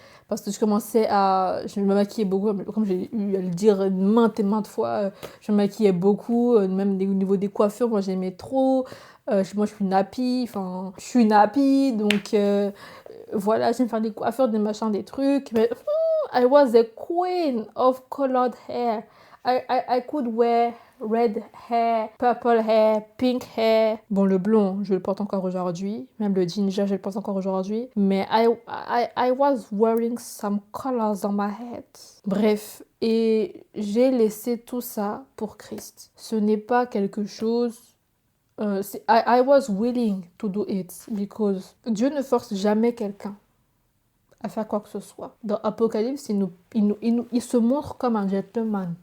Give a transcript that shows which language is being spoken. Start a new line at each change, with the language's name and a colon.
French: Parce que je me maquillais beaucoup, comme j'ai eu à le dire maintes et maintes fois, je me maquillais beaucoup, même au niveau des coiffures, moi j'aimais trop. Moi je suis nappie, donc voilà, j'aime faire des coiffures, des machins, des trucs. Mais
English: I was a queen of colored hair. I could wear red hair, purple hair, pink hair.
French: Bon, le blond, je le porte encore aujourd'hui. Même le ginger, je le porte encore aujourd'hui. Mais
English: I was wearing some colors on my head.
French: Bref, et j'ai laissé tout ça pour Christ. Ce n'est pas quelque chose
English: I was willing to do it because
French: Dieu ne force jamais quelqu'un à faire quoi que ce soit. Dans Apocalypse, il se montre comme un gentleman.